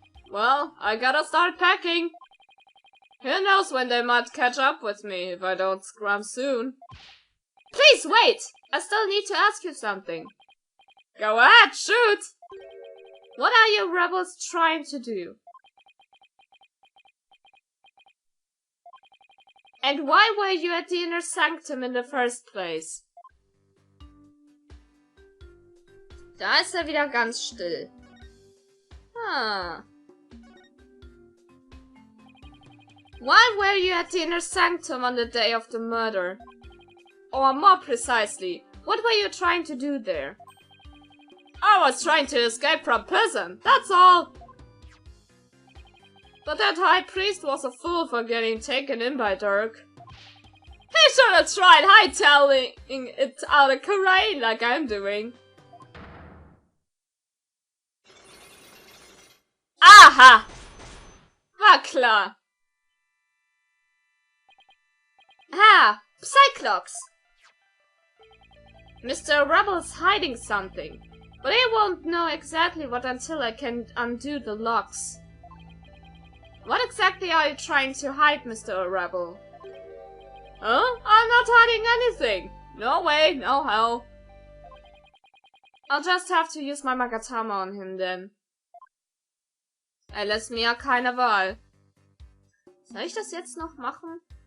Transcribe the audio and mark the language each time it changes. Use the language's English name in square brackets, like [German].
[English] Well, I gotta start packing. Who knows when they might catch up with me if I don't scrum soon. Please wait! I still need to ask you something. Go ahead, shoot! What are you rebels trying to do? And why were you at the inner sanctum in the first place? [German] Da ist er wieder ganz still. [English] Why were you at the inner sanctum on the day of the murder? Or more precisely, what were you trying to do there? I was trying to escape from prison, that's all. But that high priest was a fool for getting taken in by Dirk. He should have tried hightailing it out of Korean like I'm doing. [German] Aha! War klar. [English] Ah, Cyclops! Mr. Rebel's hiding something, but he won't know exactly what until I can undo the locks. What exactly are you trying to hide, Mr. Rebel? Huh? I'm not hiding anything! No way, no how. I'll just have to use my Magatama on him then. [German] Er lässt mir ja keine Wahl. Soll ich das jetzt noch machen?